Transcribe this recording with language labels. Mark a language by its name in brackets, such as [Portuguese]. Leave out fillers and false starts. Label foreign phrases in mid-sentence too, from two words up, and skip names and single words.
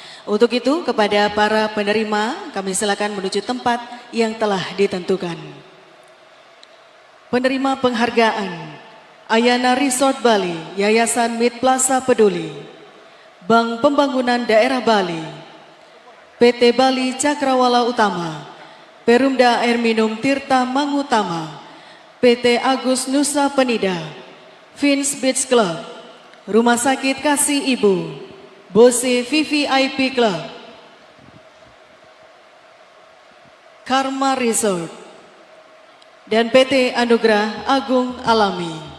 [Indonesian] Untuk itu, kepada para penerima, kami silakan menuju tempat yang telah ditentukan. Penerima penghargaan, Ayana Resort Bali, Yayasan Mid Plaza Peduli, Bank Pembangunan Daerah Bali, PT Bali Cakrawala Utama, Perumda Air Minum Tirta Mangutama, PT Agus Nusa Penida, Vince Beach Club, Rumah Sakit Kasih Ibu, Bose VVIP Club, Karma Resort, dan PT Anugerah Agung Alami.